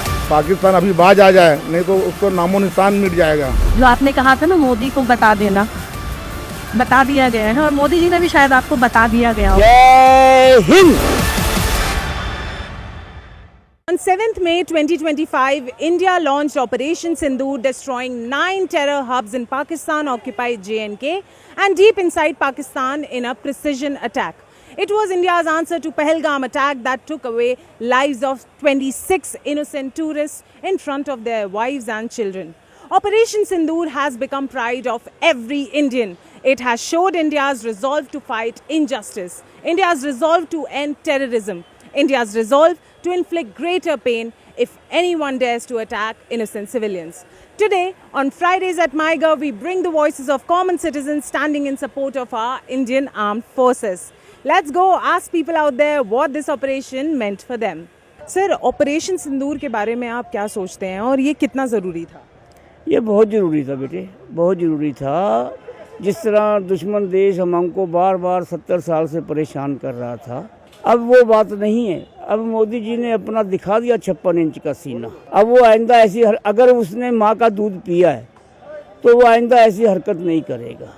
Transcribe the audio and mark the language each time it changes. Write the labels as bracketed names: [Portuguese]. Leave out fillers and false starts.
[Hindi] पाकिस्तान अभी बाज आ जाए, नहीं तो उसको नामो निशान मिट जाएगा। जो आपने कहा था ना मोदी को बता देना, बता दिया गया है और मोदी जी ने भी शायद आपको बता दिया गया होगा। जय Hind. [English] On 7th May 2025, India launched Operation Sindoor, destroying 9 terror hubs in Pakistan-occupied J&K and deep inside Pakistan in a precision attack. It was India's answer to Pahalgam attack that took away lives of 26 innocent tourists in front of their wives and children. Operation Sindoor has become pride of every Indian. It has showed India's resolve to fight injustice, India's resolve to end terrorism, India's resolve to inflict greater pain if anyone dares to attack innocent civilians. Today, on Fridays at MyGov, we bring the voices of common citizens standing in support of our Indian armed forces. Let's go ask people out there what this operation meant for them. [Hindi] Sir, operation सिंदूर के बारे में आप क्या सोचते हैं और ये कितना ज़रूरी था? ये बहुत ज़रूरी था बेटे, बहुत ज़रूरी था। जिस तरह दुश्मन देश हमको बार बार 70 साल से परेशान कर रहा था, अब वो बात नहीं है। अब मोदी जी ने अपना दिखा दिया 56 इंच का सीना। अब वो आइंदा ऐसी अगर उसने माँ का दूध पिया है तो वो आइंदा ऐसी हरकत नहीं करेगा।